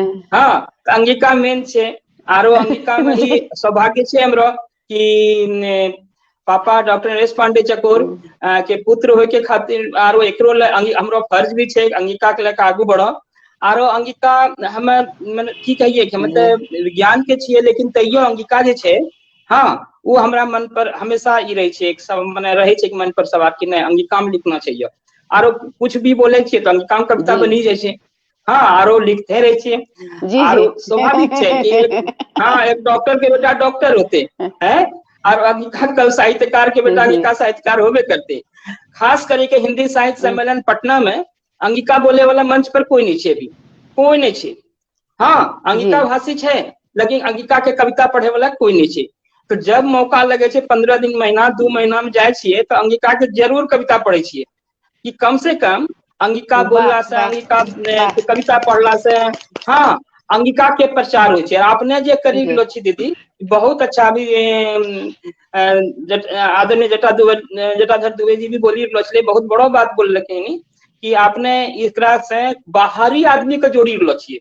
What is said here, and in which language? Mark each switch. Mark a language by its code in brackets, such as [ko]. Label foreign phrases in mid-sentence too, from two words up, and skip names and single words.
[anp] हाँ, अंगिका मेन छे। आरो अंगिका में ही सौभाग्य छे हमरो कि पापा डॉक्टर नरेश पांडे चकोर के पुत्र होय के खातिर आरो एकरो हमरो फर्ज भी छे अंगिका के लेके आगू बढ़ो। आरो अंगिका हम माने की कहिए कि मतलब विज्ञान के छिए, लेकिन तैयो अंगिका जे छे, हाँ वो हमरा मन पर हमेशा ई रहे छे, एक सब माने रहे छे कि मन पर सवार कि नहीं अंगिका में लिखना चाहिए। आरो कुछ भी बोले छे तो अंगिका में कविता बनी जाए छे। हाँ, आरो लिखते रहे छे। आरो स्वाभाविक छे कि हाँ एक डॉक्टर के बेटा डॉक्टर होते हैं, और अंगिका कल साहित्यकार के बेटा अंगिका साहित्यकार होबे करते। खास करके हिंदी साहित्य सम्मेलन पटना में अंगिका बोले वाला मंच पर कोई नहीं छे, अभी कोई नहीं छे। हाँ, अंगिका भाषी छे, लेकिन अंगिका के कविता पढ़े वाला कोई नहीं छे। तो जब मौका लगे छे 15 दिन महीना 2 महीना में जाए छिए तो अंगिका के जरूर कविता पढ़े छिए कि कम से कम अंगिका बोलला से, अंगिका के कविता पढ़ला से हाँ अंगिका के प्रचार हो छे। आपने जे करी लो छी दीदी बहुत अच्छा। अभी आदरणीय जटाधर दुबे जी भी बोली लो छे, बहुत बड़ो बात बोल लखिन कि आपने एकरा से बाहरी आदमी के जोड़ी लो छिए।